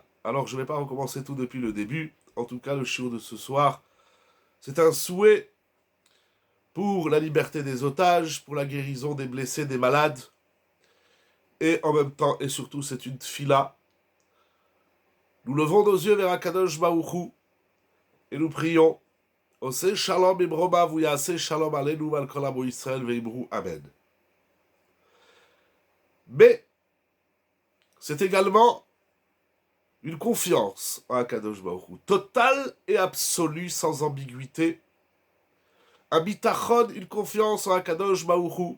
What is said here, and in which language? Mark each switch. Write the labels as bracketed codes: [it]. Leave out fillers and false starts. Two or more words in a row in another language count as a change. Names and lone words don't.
[fr] Alors, je ne vais pas recommencer tout depuis le début. En tout cas, le chiour de ce soir, c'est un souhait pour la liberté des otages, pour la guérison des blessés, des malades. Et en même temps, et surtout, c'est une tfila. Nous levons nos yeux vers Akadosh Baruch Hu et nous prions. [he] עושה שלום במרומיו יעשה שלום עלינו על כל עמו ישראל ואמרו אמן. [fr] Mais c'est également une confiance en Akadosh Baruch Hu, totale et absolue, sans ambiguïté. Un bitachon, une confiance en Akadosh Baruch Hu.